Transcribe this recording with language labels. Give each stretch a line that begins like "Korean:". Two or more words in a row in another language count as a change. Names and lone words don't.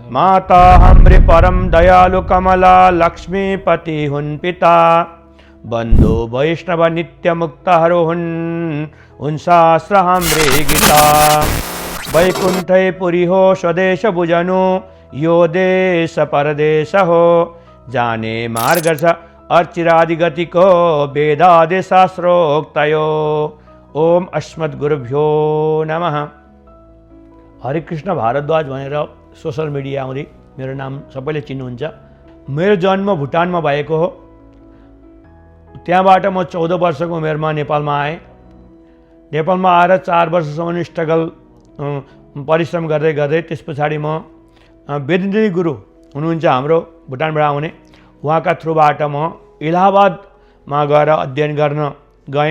Nepali: माता हाम्रे परम दयालु कमला लक्ष्मीपति हुन् पिता बन्धु वैष्णव नित्य मुक्तहरू हुन् शास्त्र हाम्रे गीता वैकुण्ठै पुरी हो स्वदेश बुझनु यो देश परदेश हो जाने मार्ग छ अर्चिरादि गतिको वेदादि शास्त्रोक्तयो
Sanskrit: ओम अस्मद्गुरुभ्यो नमः।
Nepali: हरे कृष्ण भारद्वाज भनेर
English: social media
Nepali: आउँदै मेरो नाम सबैले चिन्नुहुन्छ। मेरो जन्म भुटानमा भएको हो। त्यहाँबाट म 14 वर्षको उमेरमा नेपालमा आएँ। नेपालमा आएर 4 वर्षसम्म स्ट्रगल परिश्रम गर्दै गर्दै त्यस पछाडि म वेदन्ती गुरु हुनुहुन्छ हाम्रो भुटानबाट आउने, उहाँका थ्रुबाट म इलाहाबादमा गएर अध्ययन गर्न गएँ।